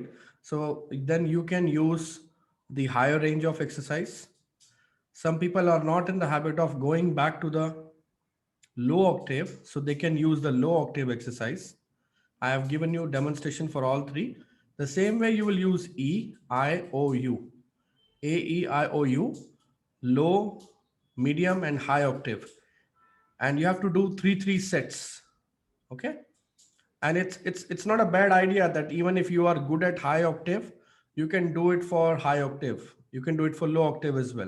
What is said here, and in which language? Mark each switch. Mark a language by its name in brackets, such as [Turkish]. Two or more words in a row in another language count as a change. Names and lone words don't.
[English] So then you can use the higher range of exercise. Some people are not in the habit of going back to the low octave, so they can use the low octave exercise. I have given you demonstration for all three. The same way you will use E, I, O, U. A, E, I, O, U, low, medium, and high octave. And you have to do three sets. Okay. And it's not a bad idea that even if you are good at high octave, you can do it for high octave. You can do it for low octave as well.